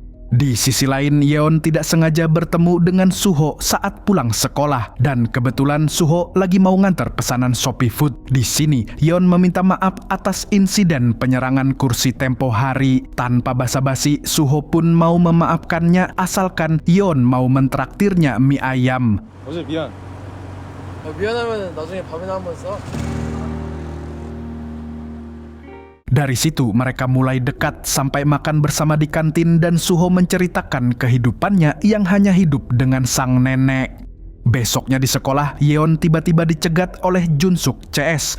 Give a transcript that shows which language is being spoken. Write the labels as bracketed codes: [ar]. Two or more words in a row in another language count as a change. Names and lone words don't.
[id] Di sisi lain, Yeon tidak sengaja bertemu dengan Suho saat pulang sekolah. Dan kebetulan Suho lagi mau nganter pesanan Shopee Food. Di sini, Yeon meminta maaf atas insiden penyerangan kursi tempo hari. Tanpa basa-basi, Suho pun mau memaafkannya asalkan Yeon mau mentraktirnya mie ayam. [ko] 어제 미안. 미안하면 나중에 밥이나 한번 써. [id] Dari situ mereka mulai dekat sampai makan bersama di kantin dan Suho menceritakan kehidupannya yang hanya hidup dengan sang nenek. Besoknya di sekolah, Yeon tiba-tiba dicegat oleh Junsuk CS.